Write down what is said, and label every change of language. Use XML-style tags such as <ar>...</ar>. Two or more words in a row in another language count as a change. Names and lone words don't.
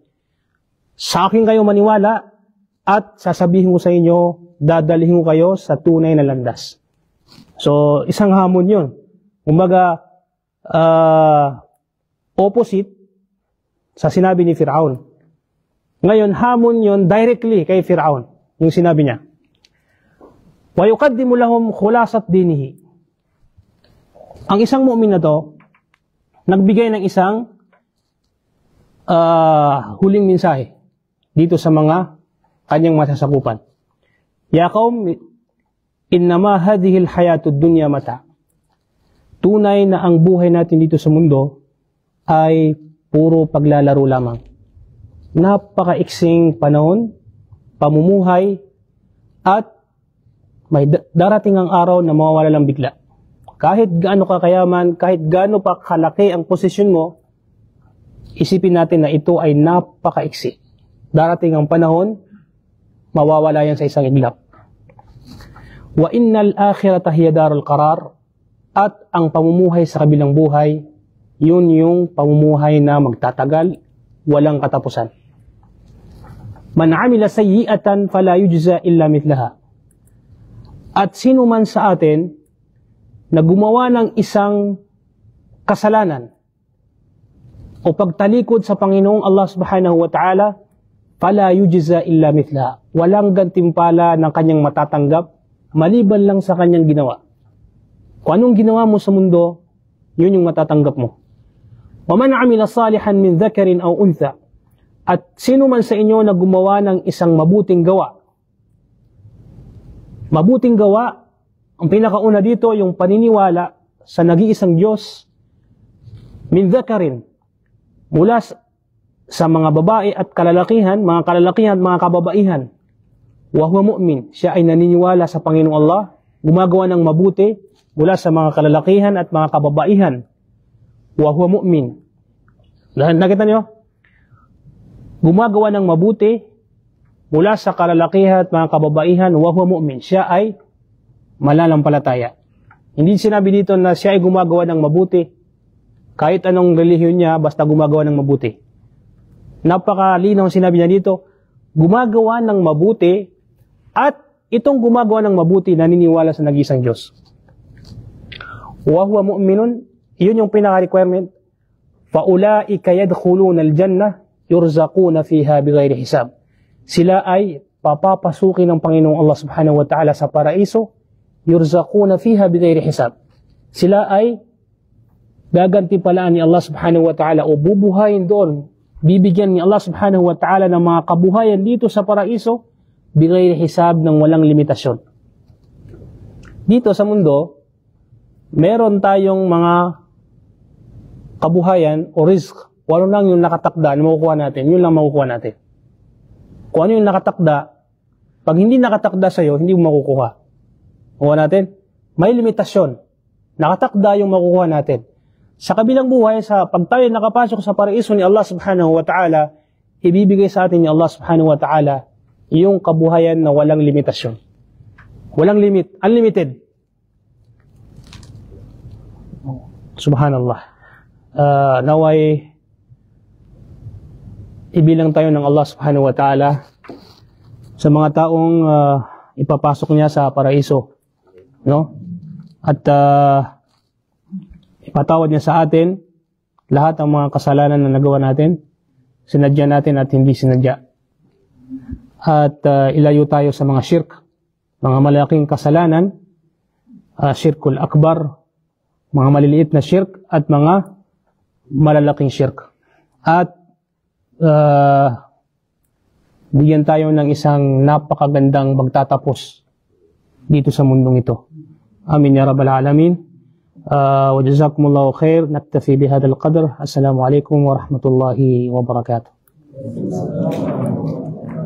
<tl>Sa akin kayo maniwala at sasabihin ko sa inyo, dadalhin ko kayo sa tunay na landas. So, isang hamon yun. Kumbaga, opposite sa sinabi ni Firaun. Ngayon, hamon yun directly kay Firaun. Yung sinabi niya.</tl> <ar>وَيُقَدِّمُ لَهُمْ خُلَاصَةْ دِينِهِ.</ar> <tl>Ang isang mu'min na to, nagbigay ng isang huling mensahe dito sa mga kanyang masasakupan.</tl> <ar>يا قوم إنما هذه الحياة الدنيا متاع.</ar> <tl>Tunay na ang buhay natin dito sa mundo ay puro paglalaro lamang. Napakaiksing panahon, pamumuhay, at may darating ang araw na mawawala lang bigla. Kahit gaano ka kayaman, kahit gaano pa kalaki ang posisyon mo, isipin natin na ito ay napakaiksi. Darating ang panahon, mawawala yan sa isang iglap.</tl> <ar>وإن الآخرة هي دار القرار.</ar> <tl>At ang pamumuhay sa kabilang buhay, yun yung pamumuhay na magtatagal, walang katapusan.</tl> <ar>من عمل سيئة فلا يجزى إلا مثلها.</ar> <tl>At sino man sa atin na gumawa ng isang kasalanan o pagtalikod sa Panginoong Allah</tl> <ar>سبحانه وتعالى, فلا يجزى إلا مثلها.</ar> <tl>Walang gantimpala ng kanyang matatanggap maliban lang sa kanyang ginawa. Kung anong ginawa mo sa mundo, yun yung matatanggap mo.</tl> <ar>ومن عمل صالحا من ذكر أو أنثى.</ar> <tl>At sino man sa inyo na gumawa ng isang mabuting gawa. Mabuting gawa, ang pinakauna dito, yung paniniwala sa nag-iisang Diyos,</tl> <ar>من ذكر,</ar> <tl>mula sa mga babae at kalalakihan, mga kalalakihan at mga kababaihan.</tl> <ar>وهو مؤمن,</ar> <tl>siya ay naniniwala sa Panginoong Allah, gumagawa ng mabuti mula sa mga kalalakihan at mga kababaihan.</tl> <ar>وهو مؤمن.</ar> <tl>Nakita niyo? Gumagawa ng mabuti mula sa kalalakihan at mga kababaihan,</tl> <ar>وهو مؤمن.</ar> <tl>Siya ay malalampalataya. Hindi sinabi dito na siya ay gumagawa ng mabuti kahit anong relihiyon niya, basta gumagawa ng mabuti. Napakalinaw sinabi niya dito, gumagawa ng mabuti at itong gumagawa ng mabuti naniniwala sa nag-iisang Diyos.</tl> <ar>وهو مؤمن,</ar> <tl>yun yung pinaka-requirement.</tl> <ar>فأولئك يدخلون الجنة يرزقون فيها بغير حساب.</ar> <tl>Sila ay papapasukin ng Panginoong Allah</tl> <ar>سبحانه وتعالى</ar> <tl>sa paraiso,</tl> <ar>يرزقون فيها بغير حساب.</ar> <tl>Sila ay gagantipalaan ni Allah</tl> <ar>سبحانه وتعالى</ar> <tl>o bubuhayin doon, bibigyan ni Allah</tl> <ar>سبحانه وتعالى</ar> <tl>ng mga kabuhayan dito sa paraiso,</tl> <ar>بغير حساب,</ar> <tl>ng walang limitasyon. Dito sa mundo, meron tayong mga kabuhayan o rizq, walo lang yung nakatakda na makukuha natin, yun lang makukuha natin. Kung ano yung nakatakda, pag hindi nakatakda sa'yo, hindi mo makukuha. Makukuha natin? May limitasyon. Nakatakda yung makukuha natin. Sa kabilang buhay, pag tayo nakapasok sa paraiso ni Allah</tl> <ar>سبحانه وتعالى,</ar> <tl>ibibigay sa atin ni Allah</tl> <ar>سبحانه وتعالى</ar> <tl>yung kabuhayan na walang limitasyon. Walang limit. Unlimited. Subhanallah. Naway ibilang tayo ng Allah</tl> <ar>سبحانه وتعالى</ar> <tl>sa mga taong ipapasok niya sa paraiso, no? At ipatawad niya sa atin lahat ng mga kasalanan na nagawa natin, sinadya natin at hindi sinadya. At ilayo tayo sa mga shirk, mga malaking kasalanan,</tl> <ar>الشرك الأكبر,</ar> <tl>mga maliliit na shirk at mga malalaking shirk. At bigyan tayo ng isang napakagandang magtatapos dito sa mundong ito.</tl> <ar>آمين يا رب العالمين. وجزاكم الله خير. نكتفي بهذا القدر. السلام عليكم ورحمة الله وبركاته.</ar>